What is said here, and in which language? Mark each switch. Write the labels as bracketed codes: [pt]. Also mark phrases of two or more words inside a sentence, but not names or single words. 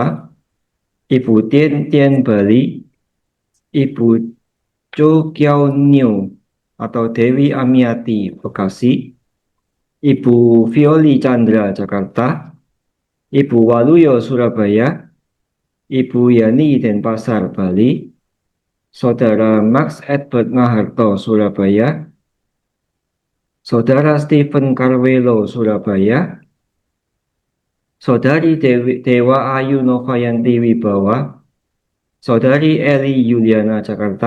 [id] Ibu Tien Tien, Bali. Ibu Cho Kiao Nio atau Dewi Amiati, Bekasi. Ibu Violi Chandra, Jakarta. Ibu Waluyo, Surabaya. Ibu Yani Denpasar, Bali. Saudara Max Edward Maharto, Surabaya. Saudara Stephen Carwelo, Surabaya. Saudari Dewa Ayu Novayanti Wibawa. Saudari Eli Yuliana, Jakarta.